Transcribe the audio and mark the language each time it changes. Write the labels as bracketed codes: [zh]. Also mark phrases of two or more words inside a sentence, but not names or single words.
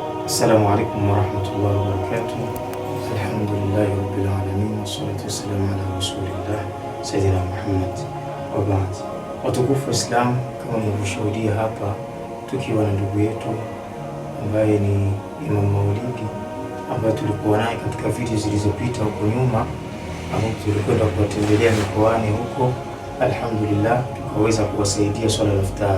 [ar] السلام عليكم ورحمة الله وبركاته الحمد لله رب العالمين والصلاة والسلام على رسول الله سيدنا محمد وبعد. [sw] Watukufu wa Islam, kama mnavyoshuhudia hapa tukiwa na ndugu yetu ambaye ni Imam Maulidi ambaye tulikuwa naye katika video zilizopita huko nyuma, ambapo tulikwenda kuwatembelea mikoani huko. Alhamdulillah tukaweza kuwasaidia swala la iftari.